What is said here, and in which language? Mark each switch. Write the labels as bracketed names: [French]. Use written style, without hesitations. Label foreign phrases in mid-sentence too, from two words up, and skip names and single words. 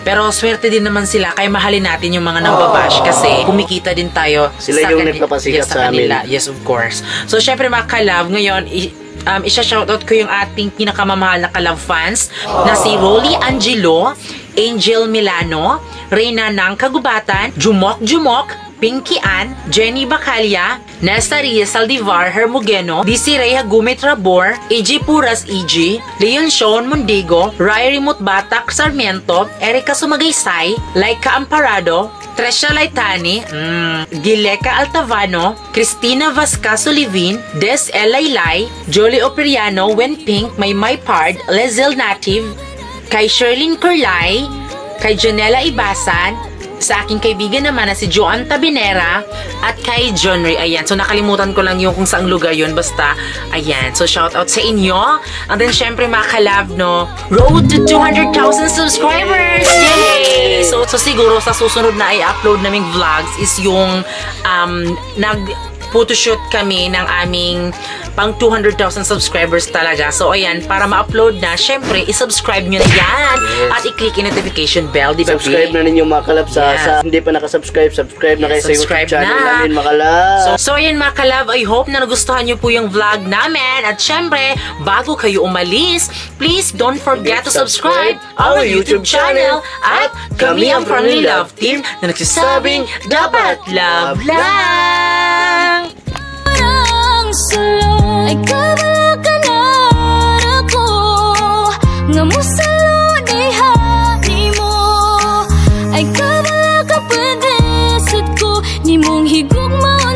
[Filipino] Pero swerte din naman sila, kaya mahalin natin yung mga nagbabash kasi kumikita din tayo sila sa yung nagpapasikat sa kanila. amin. [English] Yes, of course. [Filipino] So syempre mga kalab, ngayon isa-shoutout ko yung ating pinakamamahal na kalab fans na si Rolly Angelo, Angel Milano, Reyna ng Kagubatan, Jumok Jumok, Pinky Ann, Jenny Bacalya, Nesta Reyes Saldivar Hermogeno, Desiree Hagumit Rabor, EG Puras EG, Leon Sean Mundigo, Ryrie Mutbatak Sarmiento, Erica Sumagaysay, Laika Amparado, Tresha Laitani, Gileka Altavano, Cristina Vasca Solivin, Des L. Laylay, Jolie Operiano, Wen Pink, Maymay Pard, Lezel Native, kay Sherlyn Curlay, kay Janela Ibasan, sa aking kaibigan naman na si Joan Tabinera, at kay John Ray. Ayan, so nakalimutan ko lang yung kung saang lugar yun, basta ayan, so shout out sa inyo. And then syempre mga kalab, no, [English] road to 200,000 subscribers! [Filipino] Yay! So siguro sa susunod na i-upload naming vlogs is yung photoshoot kami ng aming pang 200,000 subscribers talaga. So ayan, para ma-upload na, syempre i-subscribe nyo na yan. Yes. At i-click yung notification bell, di ba? Subscribe na ninyo mga kalab sa hindi pa nakasubscribe, subscribe na kayo sa YouTube channel namin mga kalab. So ayan mga kalab, [English] I hope [Filipino] na nagustuhan nyo po yung vlog namin. At syempre, bago kayo umalis, [English] please don't forget to subscribe our YouTube channel [Filipino] at kami ang Friendly Love Team na nagsasabing dapat love lang! [Cebuano] Ay kabalakan ako nga musalo diha nimo ay kabala ka pwede sud ko nimong higugma